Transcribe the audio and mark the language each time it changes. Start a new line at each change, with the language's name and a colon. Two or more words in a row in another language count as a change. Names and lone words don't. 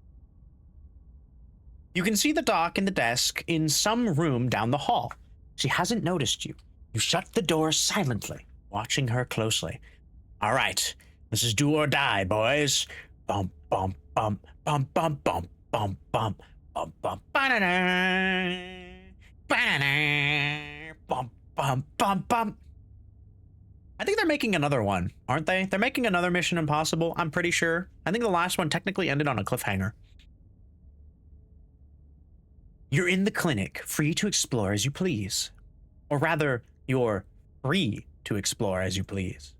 English: You can see the doc in the desk in some room down the hall. She hasn't noticed you. You shut the door silently, watching her closely. All right, this is do or die, boys. Bump, bump, bump, bump, bump, bump, bump, bump, bump, bump, ba-da-da, ba-da-da, bump, bump, bump, bump. I think they're making another one, aren't they? They're making another Mission Impossible, I'm pretty sure. I think the last one technically ended on a cliffhanger. You're in the clinic, free to explore as you please. Or rather, you're free to explore as you please.